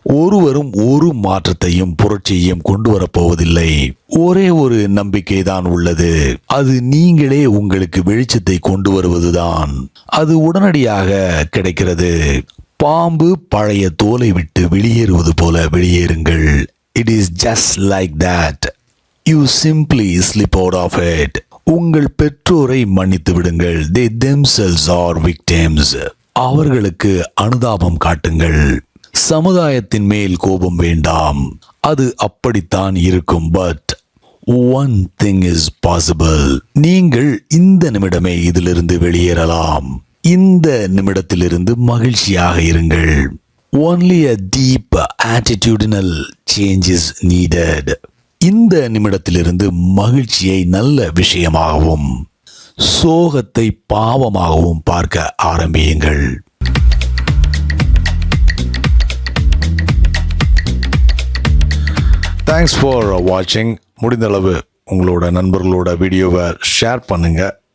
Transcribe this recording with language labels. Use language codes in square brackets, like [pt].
[ta] ஒருவரும் ஒரு மாற்றத்தையும் புரட்சியையும் கொண்டு வரப்போவதில்லை. ஒரே ஒரு நம்பிக்கை தான் உள்ளது. அது நீங்களே உங்களுக்கு வெளிச்சத்தை கொண்டு வருவதுதான். அது உடனடியாக கிடைக்கிறது. பாம்பு பழைய தோலை விட்டு வெளியேறுவது போல வெளியேறுங்கள். [en] It is just like that. You simply slip out of it. [ta] உங்கள் பெற்றோரை மன்னித்து விடுங்கள். [en] They themselves are victims. [ta] அவர்களுக்கு அனுதாபம் காட்டுங்கள். சமுதாயத்தின் மேல் கோபம் வேண்டாம். அது அப்படித்தான் இருக்கும். But one thing is possible. நீங்கள் இந்த நிமிடமே இதிலிருந்து வெளியேறலாம். இந்த நிமிடத்திலிருந்து மகிழ்ச்சியாக இருங்கள். [en] Only a deep attitudinal change is needed. [ta] இந்த நிமிடத்திலிருந்து மகிழ்ச்சியை நல்ல விஷயமாகவும் சோகத்தை பாவமாகவும் பார்க்க ஆரம்பியுங்கள். [en] Thanks for வாட்சிங். [ta] முடிந்தளவு உங்களோட நண்பர்களோட வீடியோவை ஷேர் பண்ணுங்க.